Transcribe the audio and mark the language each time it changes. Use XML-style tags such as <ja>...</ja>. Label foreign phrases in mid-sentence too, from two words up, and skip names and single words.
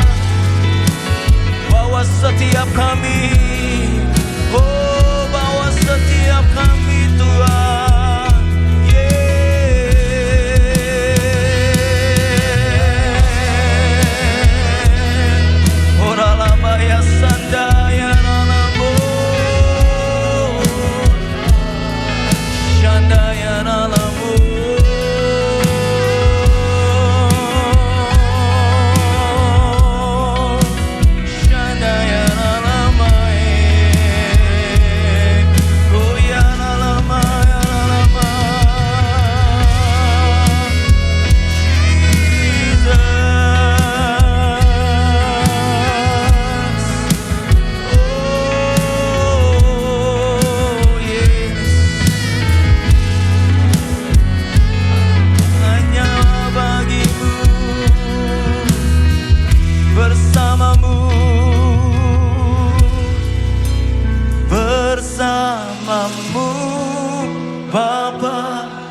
<id>Bawa setiap kami, oh bawa setiap kami Tuhan. Yeah. Ora labaya sandaya nalamo, sandaya nalamo. Shandaya nalamae, goya nalamaya nalama.</id> <en>Jesus, oh yes,</en> <id>hanya bagimu, bersamamu, bersamamu Bapa.</id>